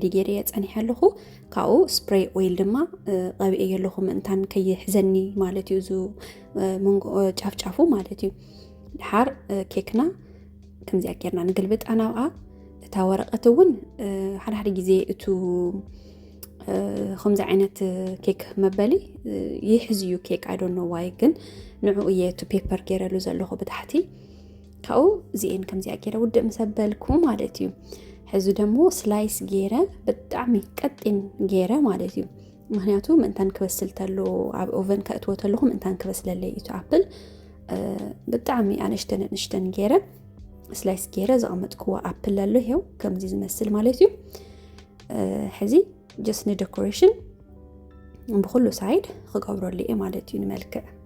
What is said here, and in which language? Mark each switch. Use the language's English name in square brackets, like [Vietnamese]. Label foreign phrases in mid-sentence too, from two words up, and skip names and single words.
[Tigrinya] ገይረ የፀኒሐ ኣለኹ ካብኡ ስፕሬይ ኦይል ድማ ቀቢአ ኣለኹ ምእንታን ከይሕዘኒ ማለት እዩ ዙ መንጎ ጫፍጫፉ ማለት እዩ ድሓር ኬክና ከምዚኣ ጌርና ንግልብጥ ናብኣ እታ ወረቐት እውን ሓደ ግዜ እቱ ከምዚ ዓይነት ኬክ መበሊ ይሕዝዩ ኬክ [English] I don't know why [Tigrinya] ግን ንዑ እየ እቱ ፔፐር ገይረሉ ዘለኹ ብታሕቲ ካብኡ እዚአን ከምዚኣ ገይረ ውድእ ምሰበልኩ ማለት እዩ ሕዚ ደሞ ስላይስ ገይረ ብጣዕሚ ቀጢን ገይረ ማለት እዩ ምክንያቱ ምእንታን ክበስል ተሎ ኣብ ኦቨን ከእትዎ ተለኹ ምእንታን ክበስለለይ እቲ ኣፕል ብጣዕሚ ኣንሽተን ገይረ ስላይስ ገይረ ዘቐመጥክዎ ኣፕል ኣሎ ይኸው ከምዚ ዝመስል ማለት እዩ ሕዚ ጀስት ንዴኮሬሽን ብኩሉ ሳይድ ክገብረሉ እየ ማለት እዩ ንመልክዕ